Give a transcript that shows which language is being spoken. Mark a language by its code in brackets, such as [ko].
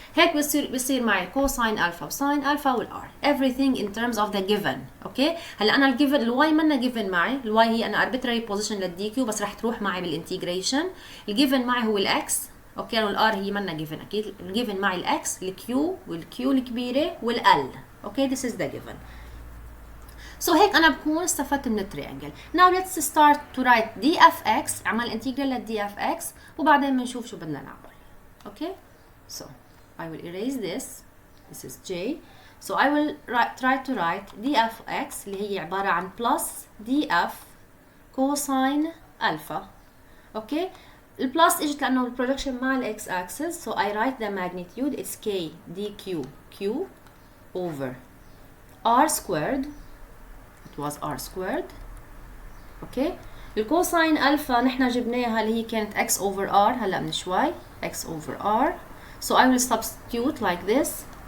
[ar] هيك بصير معي cosine alpha وsine alpha والr. [en] Everything in terms of the given. [ar] اوكي هلا انا الجيفن الواي منا given معي. الواي هي انا arbitrary position للدي كيو بس رح تروح معي بالانتجريشن. الجيفن معي هو الاكس. اوكي والار هي منا given اكيد. الجيفن معي الاكس الكيو والكيو الكبيره والال. [en] Okay this is the given. [ar] So هيك أنا بكون استفدت من التريانجل. [en] Now let's start to write dfx. [ar] عمل انتجرال لل dfx وبعدين بنشوف شو بدنا نعمل. [en] Okay? So I will erase this. This is J. So I will try to write dfx [ar] اللي هي عبارة عن [en] plus df cosine alpha. Okay? [ar] البلس اجت لأنه البروجكشن مع ال x axis. [en] So I write the magnitude. It's k dq q over r squared. was r squared. [ar] اوكي الكوساين الفا نحن جبناها اللي هي كانت x over r هلا من شوي x over r. [en] So I will substitute like this.